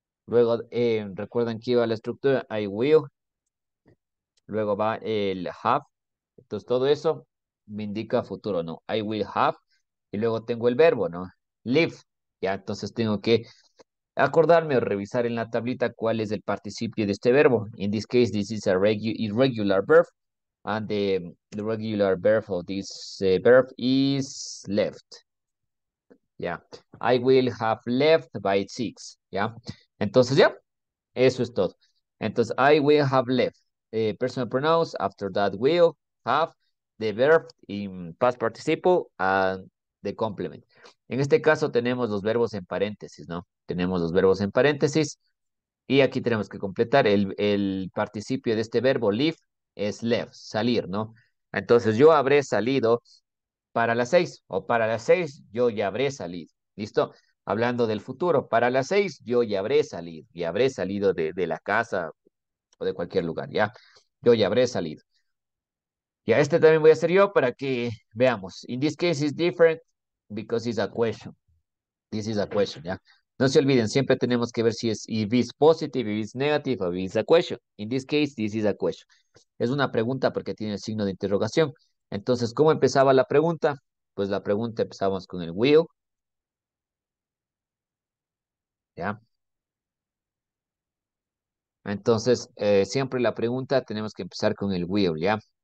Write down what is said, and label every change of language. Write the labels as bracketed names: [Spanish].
[Spanish] Luego, recuerdan que iba la estructura [English] I will. [Spanish] Luego va el have. Entonces, todo eso me indica futuro, ¿no? [English] I will have. [Spanish] Y luego tengo el verbo, ¿no? Live. Ya, entonces tengo que acordarme o revisar en la tablita cuál es el participio de este verbo. [English] In this case, this is a irregular verb. And the regular verb of this verb is left. [Spanish] Ya. [English] I will have left by 6. [Spanish] Ya. Entonces, ya. Eso es todo. [English] Entonces, I will have left. Personal pronouns, after that will, have, the verb in past participle, and the complement. [Spanish] En este caso tenemos los verbos en paréntesis, ¿no? Tenemos los verbos en paréntesis y aquí tenemos que completar el participio de este verbo leave es left, salir, ¿no? Entonces yo habré salido para las 6 o para las 6 yo ya habré salido. ¿Listo? Hablando del futuro, para las 6 yo ya habré salido de la casa o de cualquier lugar, ¿ya? Yo ya habré salido. Ya este también voy a hacer yo para que veamos. [English] In this case is different because it's a question. This is a question, ¿ya? [Spanish] No se olviden, siempre tenemos que ver si es [English] if it's positive, if it's negative, or if it's a question. In this case, this is a question. [Spanish] Es una pregunta porque tiene el signo de interrogación. Entonces, ¿cómo empezaba la pregunta? Pues la pregunta empezamos con el will, ¿ya? Entonces, siempre la pregunta tenemos que empezar con el will, ¿ya?